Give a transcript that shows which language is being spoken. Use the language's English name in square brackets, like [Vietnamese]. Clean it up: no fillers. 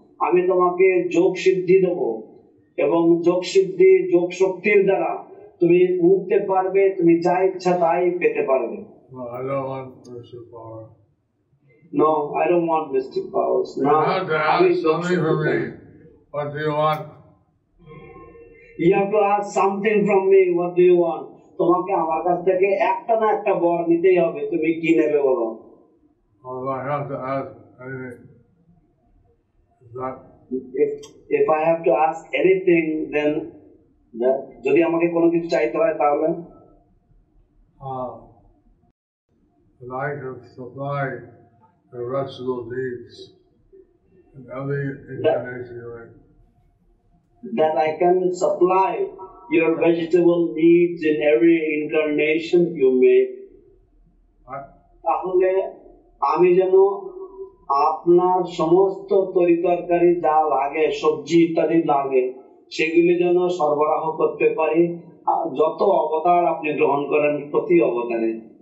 [Bangla] আমি তোমাকে যোগ সিদ্ধি দেব এবং যোগ সিদ্ধি যোগ শক্তির দ্বারা তুমি উঠতে পারবে, তুমি যা ইচ্ছা তাই পেতে পারবে. [English] No, I don't want mystic power. No, I don't want mystic powers. You have to ask something from me. What do you want? You have to ask something from me. What do you want? [Bangla] তোমাকে আমার কাছ থেকে একটা না একটা বর নিতেই হবে. তুমি কি নেবে বলো? [English] Oh, I have to ask anything. Is that? If I have to ask anything, then [Bangla] যদি আমাকে কোনো কিছু চাইতে হয় তাহলে [English] that I can supply the residual needs in every incarnation you're in. That I can supply your vegetable needs in every incarnation you make. [Bangla] তাহলে আমি যেন আপনার সমস্ত তরিতরকারি যা লাগে, সবজি ইত্যাদি লাগে, সেগুলি যেন সরবরাহ করতে পারি যত অবতার আপনি গ্রহণ করেন প্রতি অবতারে.